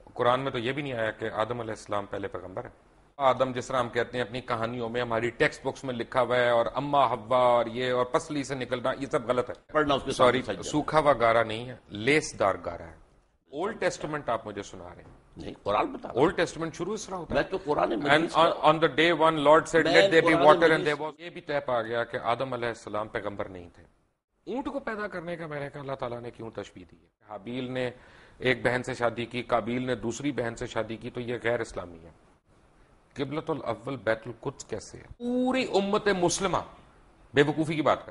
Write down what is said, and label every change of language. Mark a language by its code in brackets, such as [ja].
[ur] قرآن میں تو یہ بھی نہیں آیا کہ آدم علیہ السلام پہلے پیغمبر ہے. آدم جس طرح ہم کہتے ہیں اپنی کہانیوں میں ہماری ٹیکسٹ بکس میں لکھا ہوا ہے, اور اما حوا اور یہ اور پسلی سے نکلنا, یہ سب غلط ہے. سوری, سوکھا ہوا گارا نہیں ہے, لیس دار گارا ہے. اولڈ ٹیسٹمنٹ آپ مجھے سنا رہے ہیں. نہیں, قرآن بتا رہا اولڈ ٹیسٹمنٹ شروع اس طرح ہوتا ہے. میں تو قرآن مجید [en] on the day one Lord said let there be water and there was. [ur] یہ بھی طے پا گیا کہ آدم علیہ السلام پیغمبر نہیں تھے. اونٹ کو پیدا کرنے کا میں نے کہا اللہ تعالیٰ نے کیوں تشبیہ دی ہے؟ حابیل نے ایک بہن سے شادی کی, قابیل نے دوسری بہن سے شادی کی, تو یہ غیر اسلامی ہے. قبلۃ الاول بیت القدس کیسے ہے؟ پوری امت مسلمہ بے وقوفی کی بات کر.